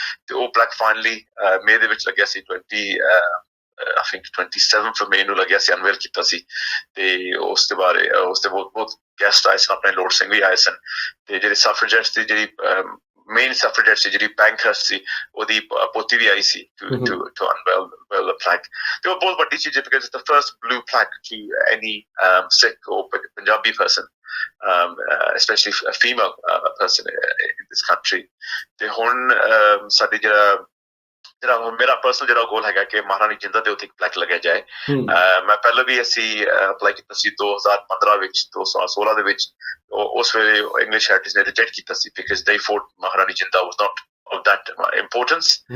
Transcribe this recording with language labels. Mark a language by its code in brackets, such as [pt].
[pa] ਤੇ ਉਹ plaque finally ਮਈ ਦੇ ਵਿੱਚ ਲੱਗਿਆ ਸੀ, [en] I think [pa] 27 ਮਈ ਨੂੰ ਲੱਗਿਆ ਸੀ, ਅਨਵੇਲ ਕੀਤਾ ਸੀ। ਤੇ ਉਸ ਦੇ ਬਹੁਤ ਗੈਸਟ ਆਏ ਸਨ, ਆਪਣੇ ਲੋਰਡ ਸਿੰਘ ਵੀ ਆਏ ਸਨ। ਤੇ ਜਿਹੜੇ ਸਫਰੇਜੈਟਸ ਦੀ ਜਿਹੜੀ ਮੇਨ ਸਫਰੇਜੈਟ ਸੀ ਜਿਹੜੀ ਬੈਂਕਹਰਸਟ ਸੀ, ਉਹਦੀ ਪੋਤੀ ਵੀ ਆਈ ਸੀ [en] to unveil the plaque. [pa] ਤੇ ਉਹ ਬਹੁਤ ਵੱਡੀ ਚੀਜ਼ ਹੈ [en] because it's the first blue plaque to any Sikh or Punjabi person, especially a female person in this country. [pa] ਤੇ ਹੁਣ ਸਾਡੀ ਜਿਹੜਾ ਮੇਰਾ ਪਰਸਨਲ ਜਿਹੜਾ ਗੋਲ ਹੈਗਾ ਕਿ ਮਹਾਰਾਣੀ ਜਿੰਦਾ ਦੇ ਉੱਤੇ ਇੱਕ ਪਲੈਕ ਲੱਗਿਆ ਜਾਏ। ਮੈਂ ਪਹਿਲਾਂ ਵੀ ਅਸੀਂ ਅਪਲਾਈ ਕੀਤਾ ਸੀ 2015 ਵਿੱਚ, 2016 ਦੇ ਵਿੱਚ। ਉਸ ਵੇਲੇ ਇੰਗਲਿਸ਼ ਹੈਰੀਟੇਜ ਨੇ ਰਿਜੈਕਟ ਕੀਤਾ ਸੀ [en] because they thought [pa] ਮਹਾਰਾਣੀ ਜਿੰਦਾ [en] was not of that importance.